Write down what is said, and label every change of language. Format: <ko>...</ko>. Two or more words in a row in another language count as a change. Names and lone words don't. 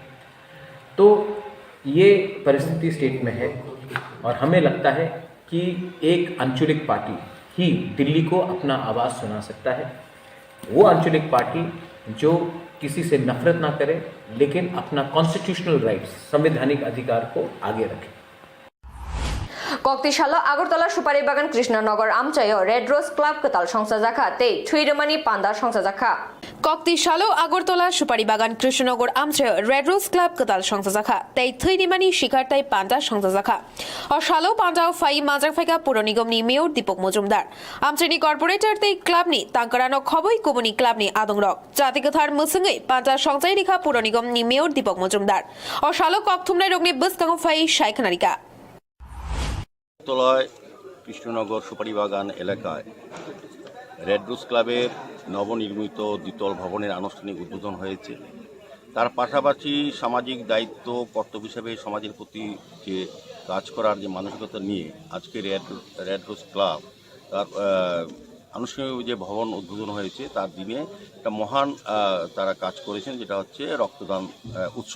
<hi>तो ये परिस्थिति स्टेट में है और हमें लगता है कि एक अंचलिक पार्टी ही दिल्ली को अपना आवाज़ सुना सकता है। वो अंचलिक पार्टी जो किसी से नफरत ना करे लेकिन अपना</hi> <en>constitutional rights</en> <hi>संवैधानिक अधिकार को आगे रखे।</hi> <trp>Koktishala Agartala Supari Bagan Krishnanagar Amchayo Red Rose Club Katal Songsajaka Te Thuirmani Panda Songsajaka Koktishala Agartala Supari Bagan Krishnanagar Amchayo Red Rose Club Katal Songsajaka Te Thuirmani Shikartai Panda Songsajaka Or Shalo Panda Fai Mazafaka Puronigomni Meo Dipok Mojumdar Amchani Corporator Te Club Ni Tankarano Khoboi Komuni Club Ni Adongrok Jatikathar Musungai Panda Songsai Rika Puronigomni Meo Dipok Mojumdar Or Shalo Kokthumnai Rogni Buskang Fai Shaikanarika</trp> <bn>তলায় কৃষ্ণনগর সুপারি বাগান এলাকায় রেড রোজ ক্লাবের নবনির্মিত দ্বিতল ভবনের আনুষ্ঠানিক উদ্বোধন হয়েছে। তার পাশাপাশি সামাজিক দায়িত্ব কর্তব্য হিসেবে সমাজের প্রতি যে কাজ করার যে মানসিকতা নিয়ে আজকে রেড রোজ ক্লাব তার আনুষ্ঠানিক যে ভবন উদ্বোধন হয়েছে তার দিনে একটা মহান তারা কাজ করেছেন যেটা হচ্ছে রক্তদান উৎসব।</bn>